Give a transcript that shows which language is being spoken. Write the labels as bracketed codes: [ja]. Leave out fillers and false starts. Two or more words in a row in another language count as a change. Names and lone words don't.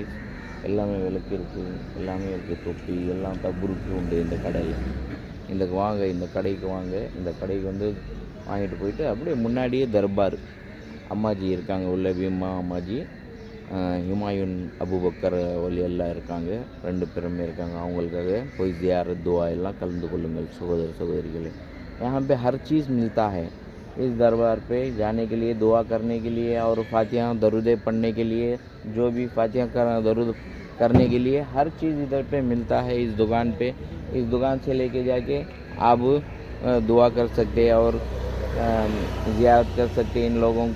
[ta] எல்லாமே விளக்கு இருக்குது, எல்லாமே இருக்குது. தொப்பி எல்லாம் தபுருக்கு உண்டு இந்த கடையில். இந்த கடைக்கு வாங்க. இந்த கடைக்கு வந்து வாங்கிட்டு போயிட்டு அப்படியே முன்னாடியே தர்பார் அம்மாஜி இருக்காங்க உள்ள, பீமா அம்மாஜி, ஹுமாயூன் அபுபக்கர் வலி எல்லாம் இருக்காங்க, 2 பேருமே இருக்காங்க. அவங்களுக்காக போய் [hi] ज़ियारत दुआ [ta] எல்லாம் கலந்து கொள்ளுங்கள் சகோதர சகோதரிகளே. [hi] यहाँ पे हर चीज़ मिलता है इस दरबार पे जाने के लिए, दुआ करने के लिए और फातिहा दरूद पढ़ने के लिए, जो भी फातिहा दरूद करने के लिए हर चीज़ इधर पे मिलता है इस दुकान पे. इस दुकान से लेके जाके आप दुआ कर सकते हैं और ज़ियारत कर सकते हैं इन लोगों को.